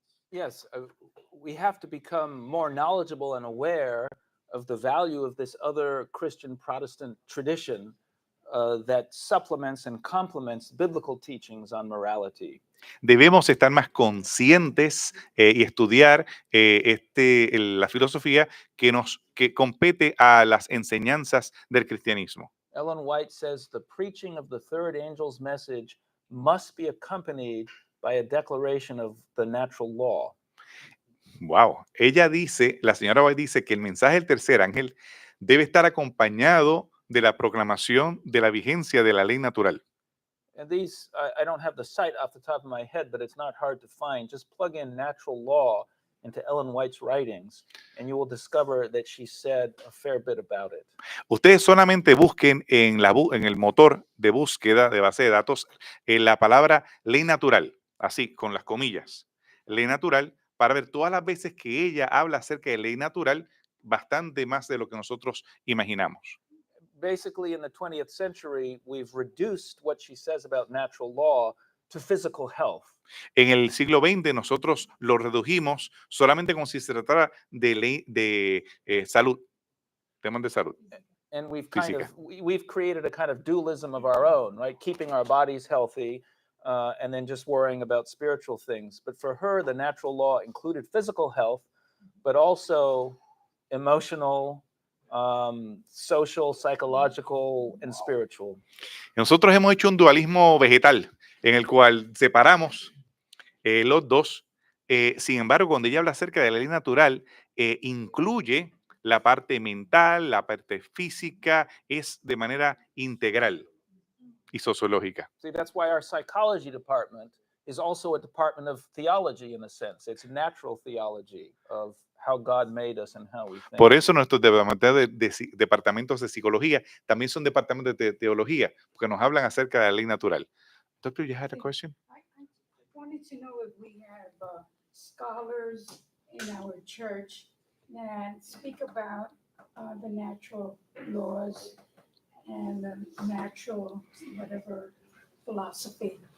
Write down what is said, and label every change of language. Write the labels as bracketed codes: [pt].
[en] Yes, we have to become more knowledgeable and aware of the value of this other Christian Protestant tradition that supplements and complements biblical teachings on morality. [es] Debemos estar más conscientes y estudiar la filosofía que compete a las enseñanzas del cristianismo. [en] Ellen White says the preaching of the third angel's message must be accompanied by a declaration of the natural law. Wow. [es] La señora White dice que el mensaje del tercer ángel debe estar acompañado de la proclamación de la vigencia de la ley natural. [en] And these, I don't have the site off the top of my head, but it's not hard to find. Just plug in natural law into Ellen White's writings, and you will discover that she said a fair bit about it. [es] Ustedes solamente busquen en el motor de búsqueda de base de datos la palabra ley natural, así, con las comillas, ley natural, para ver todas las veces que ella habla acerca de ley natural, bastante más de lo que nosotros imaginamos. [en] Basically, in the 20th century, we've reduced what she says about natural law to physical health. [es] En el siglo XX nosotros lo redujimos solamente como si se tratara de ley de salud, temas de salud. [en] And we've [es] Física. [en] we've created a kind of dualism of our own, right? Keeping our bodies healthy, and then just worrying about spiritual things. But for her, the natural law included physical health, but also emotional, social, psychological, and spiritual. [es] Nosotros hemos hecho un dualismo vegetal en el cual separamos los dos. Sin embargo, cuando ella habla acerca de la ley natural, incluye la parte mental, la parte física, es de manera integral y sociológica. [en] See, that's why our psychology department is also a department of theology in a sense. It's natural theology of how God made us and how we think. [es] Por eso nuestros departamentos de psicología también son departamentos de teología, porque nos hablan acerca de la ley natural. [en] Doctor, you had a question? I wanted to know if we have scholars in our church that speak about the natural laws and the natural whatever philosophy.